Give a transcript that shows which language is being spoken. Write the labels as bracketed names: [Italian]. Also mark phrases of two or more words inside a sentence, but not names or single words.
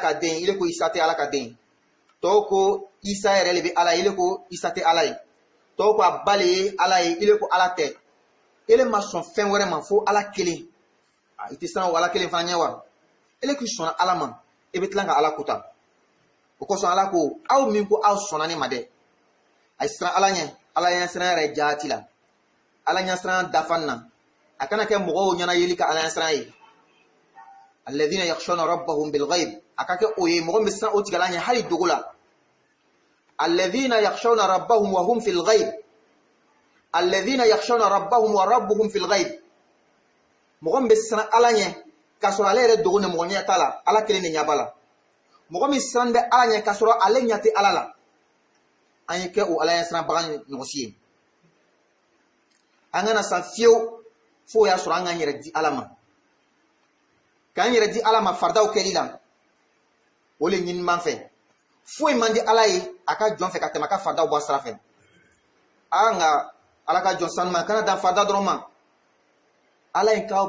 [Bambara] ka den ile ko isa tɛ ala ka den tɔw ko isa yɛrɛ le bɛ ala ile ko isa tɛ ala ye tɔw ko a ba le ye ala ye ile ko ala tɛ ele ma sɔn fɛn wɛrɛ ma fo ala kelen i tɛ siran o ala kelen fana ɲɛ wa ele k'i sɔnna ala ma i bɛ tila ka ala kuta o kosɔn ala ko aw min ko aw sɔnna ne ma dɛ a ye siran ala ɲɛ ala ɲɛ siran yɛrɛ jaati la ala ɲɛ siran dafan na a kana kɛ mɔgɔw ɲɛna yeli ka ala ɲɛ siran ye alladhina [Arabic] يخشون ربهم بالغيب [Bambara] a ka kɛ o ye mɔgɔ min siran o tigala ɲɛ hali dogo la [Arabic] الذين يخشون ربهم وهم في الغيب الذين يخشون ربهم وربهم في الغيب [Bambara] mɔgɔ min bɛ siran ala ɲɛ k'a sɔrɔ ale yɛrɛ dogo ni mɔgɔ ɲɛ t'a la ala kelen de ɲɛ b'a la mɔgɔ min siran bɛ ala ɲɛ k'a sɔrɔ ale ɲɛ tɛ ala la an ye kɛ o ala ɲɛ siranbaga ɲɔgɔn si ye an kana san fiyewu fo y'a sɔrɔ an k'an yɛrɛ di ala ma k'an yɛrɛ di ala ma faridaw kɛli la o le ɲini man fɛ foyi man di ala ye a ka jɔn fɛ ka tɛmɛ a ka faridaw bɔ a sira fɛ nka ala ka jɔn sanu ma kana dan farida dɔrɔn ma ala in ka